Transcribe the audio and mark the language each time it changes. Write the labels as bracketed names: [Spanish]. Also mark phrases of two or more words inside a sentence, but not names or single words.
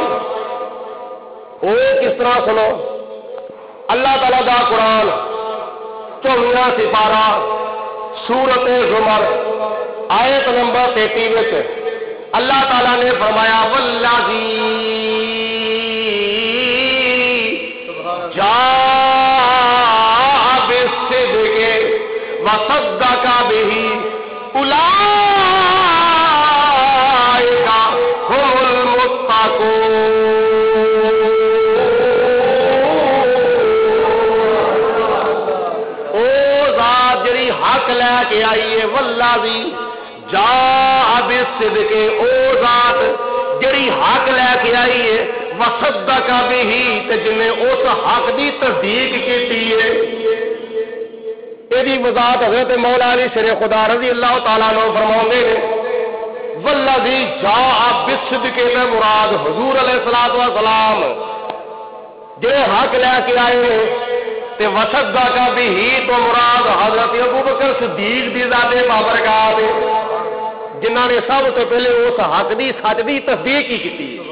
[Punjabi] او کس طرح سنو، اللہ تعالیٰ دا قرآن 24واں سپارہ سورت زمر آیت نمبر 33 وچ اللہ تعالیٰ نے فرمایا والذی [Arabic] جاء بالصدق وصدق به أولئك هم المتقون. [Punjabi] حق لیکے آئیے [Arabic] والذي جاء بالصدق, [Punjabi] او ذات جہڑی حق لیکے آئیے [Arabic] وصدق به [Punjabi] تے جنہیں اس حق کی تصدیق کی ہے. یدی وضاحت حضرت مولا علی شیر خدا [Arabic] رضي الله تعالى عنه [Punjabi] فرماؤندے نے [Arabic] والذي جاء بالصدق [Punjabi] تے مراد حضور [Arabic] عليه الصلاة والسلام [Punjabi] جہڑے حق لیکے آئے نے تے [Arabic] وصدق به [Punjabi] تو مراد حضرت ابو بکر صدیق دی ذاتے بابرکات جنہاں نے سب تو پہلے اس حق دی سچ دی تصدیق ہی کی.